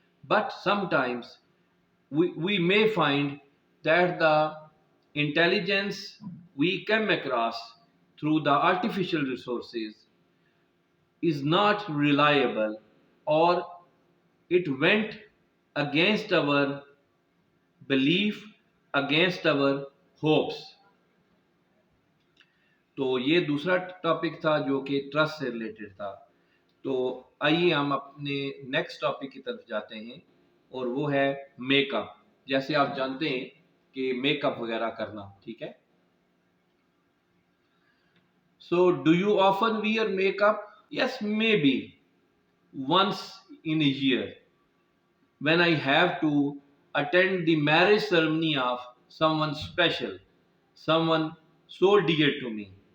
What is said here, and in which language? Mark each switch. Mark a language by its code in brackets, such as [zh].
[en] But sometimes we may find that the intelligence we come across through the artificial resources is not reliable, or it went against our belief, against our hopes. [ur] تو یہ دوسرا topic تھا جو کہ trust سے related تھا. تو آئیے ہم اپنے نیکسٹ ٹاپک کی طرف جاتے ہیں، اور وہ ہے میک اپ. جیسے آپ جانتے ہیں کہ میک اپ وغیرہ کرنا ٹھیک ہے. [en] So do you often wear makeup? Yes maybe once in a year when I have to attend the marriage ceremony of someone special, someone so dear to me.